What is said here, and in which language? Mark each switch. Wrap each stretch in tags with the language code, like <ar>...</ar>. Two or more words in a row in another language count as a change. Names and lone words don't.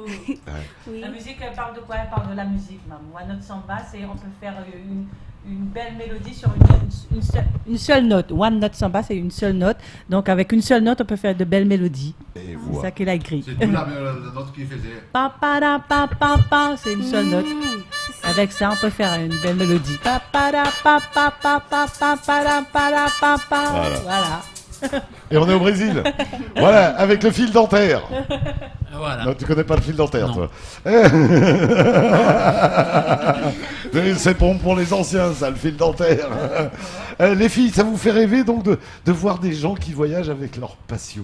<fr>Oui. La musique, elle parle de quoi? Elle parle de la musique, maman. One Note Samba, c'est on peut faire une belle mélodie sur une seule note. One Note Samba, c'est une seule note. Donc, avec une seule note, on peut faire de belles mélodies. C'est ça qu'il a écrit. C'est tout la note qu'il faisait. Pa, pa, da, pa, pa, pa, c'est une seule note. Avec ça, on peut faire une belle mélodie. Pa, pa, da, pa, pa, pa, pa, pa, pa, da, pa, da, pa, pa. Voilà. Et on est au Brésil. Voilà, avec le fil dentaire. Voilà. Non, tu connais pas le fil dentaire, toi. C'est bon pour les anciens, ça, le fil dentaire. Les filles, ça vous fait rêver donc de voir des gens qui voyagent avec leur passion?</fr>